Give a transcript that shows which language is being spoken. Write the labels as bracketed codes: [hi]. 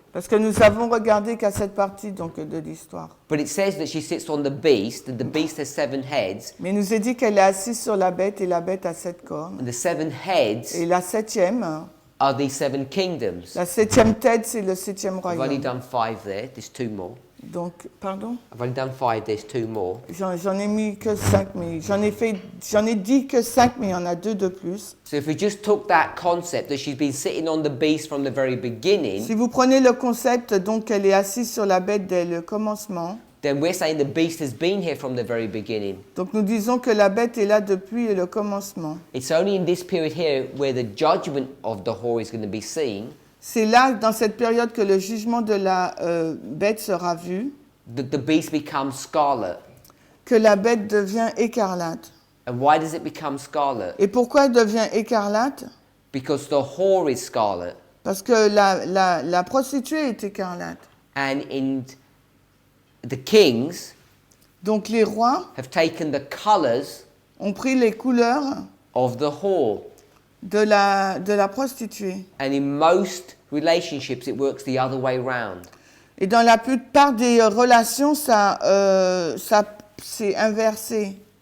[fr] Parce que nous avons regardé qu'à cette partie donc, de l'histoire. [en] But it says that she sits on the beast, and the beast has 7 heads, [fr] Mais il nous est dit qu'elle est assise sur la bête et la bête a 7 cornes. [en] and the 7 heads [fr] Et la septième, [en] are these 7 kingdoms. [fr] la septième tête, c'est le septième [en] I've only [fr] royaume. [en] done 5 there, there's 2 more. [fr] Donc, pardon? [en] I've only done 5, there's 2 more. [fr] J'en ai mis que 5, mais j'en ai dit que 5, mais il y en a 2 de plus. [en] So if we just took that concept that she's been sitting on the beast from the very beginning, [fr] Si vous prenez le concept, donc elle est assise sur la bête dès le commencement, [en] then we're saying the beast has been here from the very beginning. [fr] Donc nous disons que la bête est là depuis le commencement. [en] It's only in this period here where the judgment of the whore is going to be seen. [fr] C'est là, dans cette période, que le jugement de la bête sera vu, [en] That the beast becomes scarlet. [fr] que la bête devient écarlate. [en] And why does it become scarlet? [fr] Et pourquoi elle devient écarlate? [en] Because the whore is scarlet. [fr] Parce que la prostituée est écarlate. [en] And in the kings [fr] Donc les rois [en] have taken the colors [fr] ont pris les couleurs [en] of the whore. [fr] de la prostituée. [en] And in most relationships, it works the other way round. [fr] Et dans la plupart des relations, ça c'est inversé.